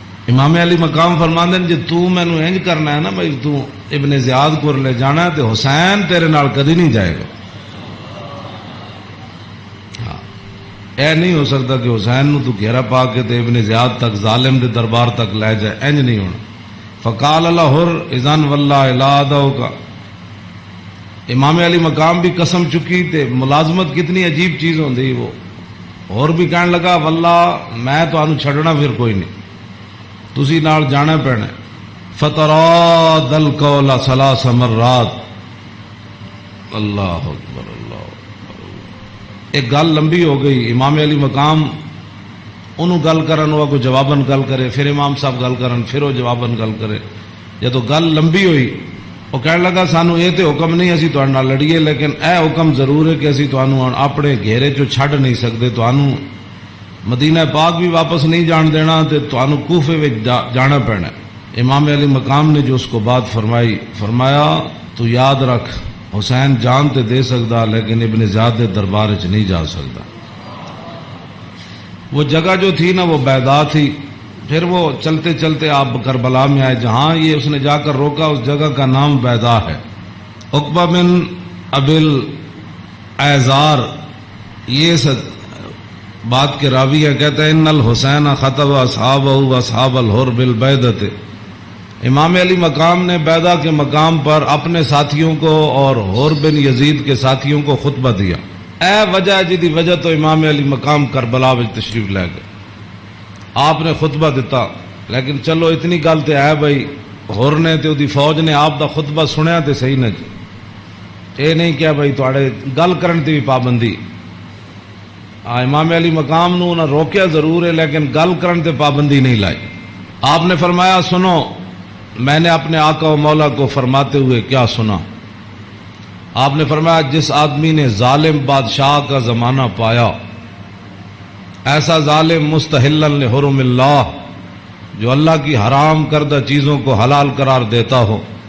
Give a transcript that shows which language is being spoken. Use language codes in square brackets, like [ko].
[pa] امام علی مقام فرماندے جی تو مینو انج کرنا ہے نا بھائی تو ابن زیاد کو لے جانا ہے تو حسین تیرے نال کدی نہیں جائے گا. اے نہیں ہو سکتا کہ حسین نو تو گھیرا پا کے تے ابن زیاد تک ظالم دے دربار تک لے جائے، انج نہیں ہونا. [ar] فقال الحر اذن واللہ لا ادعوک. [pa] امام علی مقام بھی قسم چکی تے ملازمت کتنی عجیب چیز ہوندی. [ur] وہ اور بھی کہنے لگا [pa] واللہ میں تانوں چھڈنا پھر کوئی نہیں، تسی نال جانا پینا. [ar] فتراد القول ثلاث مرات. اللہ اکبر اللہ اکبر. [pa] ایک گل لمبی ہو گئی. امام علی مقام انہوں گل کرن ہوا کوئی جواباً گل کرے، پھر امام صاحب گل کرن پھر وہ جواباً گل کرے. جدو گل لمبی ہوئی وہ کہنے لگا سانو یہ تو حکم نہیں اسی تہاڈے نال لڑیے، لیکن اے حکم ضرور ہے کہ اسی تانوں اپنے گھیرے چوں چھڈ نہیں سکتے، تانوں مدینہ پاک بھی واپس نہیں جان دینا تے تانوں کوفے وچ جانا پینا. [ur] امام علی مقام نے جو اس کو بات فرمائی، [pa] فرمایا تو یاد رکھ حسین جان تے دے سکتا لیکن ابن زیاد دے دربار وچ نہیں جا سکتا. [ur] وہ جگہ جو تھی نا وہ بیضا تھی. پھر وہ چلتے چلتے آپ کربلا میں آئے جہاں یہ اس نے جا کر روکا، اس جگہ کا نام بیضا ہے. عقبہ بن ابل ایزار یہ بات کے راوی ہے، کہتے ہیں [ar] ان الحسین خطب اصحابہ و اصحاب الحر بالبیدۃ. [ur] امام علی مقام نے بیضا کے مقام پر اپنے ساتھیوں کو اور حر بن یزید کے ساتھیوں کو خطبہ دیا. [pa] اے وجہ جدی وجہ تو امام علی مقام کربلا وچ تشریف لے گئے. آپ نے خطبہ دیتا، لیکن چلو اتنی گل تے ہے بھائی حر نے تے دی فوج نے آپ دا خطبہ سنیا تے صحیح نہ جی. اے نہیں کیا بھائی تواڈے گل کرن تے بھی پابندی. امام علی مقام نو نہ روکیا ضرور ہے لیکن گل کرن تے پابندی نہیں لائی. [ur] آپ نے فرمایا سنو میں نے اپنے آقا و مولا کو فرماتے ہوئے کیا سنا. آپ نے فرمایا جس آدمی نے ظالم بادشاہ کا زمانہ پایا، ایسا ظالم [ar] مستحلا لحرم اللہ [ur] جو اللہ کی حرام کردہ چیزوں کو حلال قرار دیتا ہو،